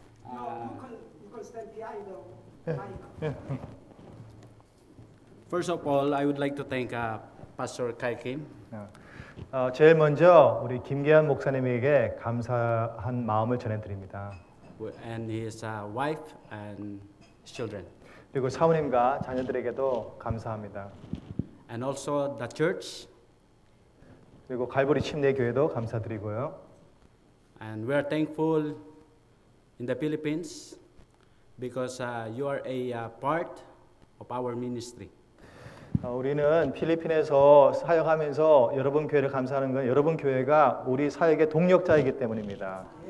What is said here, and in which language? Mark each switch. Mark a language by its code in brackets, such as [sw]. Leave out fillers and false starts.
[en] You can stand behind the mic. First of all, I would like to thank Pastor Kai Kim [ko] 제일 먼저 우리 김계한 목사님에게 감사한 마음을 전해드립니다. [en] and his wife and his children, [ko] 그리고 사모님과 자녀들에게도 감사합니다. [en] and also the church. [ko] 그리고 갈보리 침례교회도 감사드리고요. [en] And we are thankful in the Philippines because you are a part of our ministry. [ko] 우리는 필리핀에서 사역하면서 여러분 교회를 감사하는 건 여러분 교회가 우리 사역의 동력자이기 때문입니다.